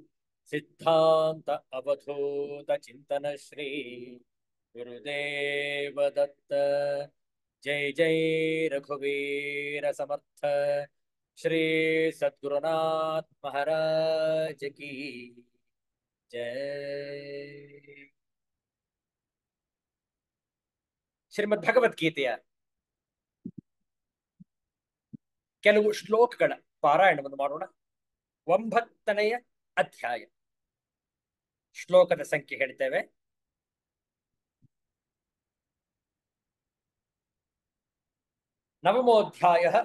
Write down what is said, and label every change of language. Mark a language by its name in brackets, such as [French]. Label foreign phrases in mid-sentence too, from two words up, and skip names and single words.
[Marathi] सिद्धांत अवधूत चिंतन श्री गुरुदेव दत्त। जय जय रघुवीर समर्थ श्री सद्गुरुनाथ महाराज की जय। [Kannada] ಶ್ರೀಮದ್ ಭಗವದ್ಗೀತೆಯ ಕೆಲವು ಶ್ಲೋಕಗಳ ಪಾರಾಯಣವನ್ನು ಮಾಡೋಣ. 9ನೆಯ ಅಧ್ಯಾಯ. ಶ್ಲೋಕದ ಸಂಖ್ಯೆ ಹೇಳ್ತೇವೆ. ನವಮೋಧ್ಯಾಯ.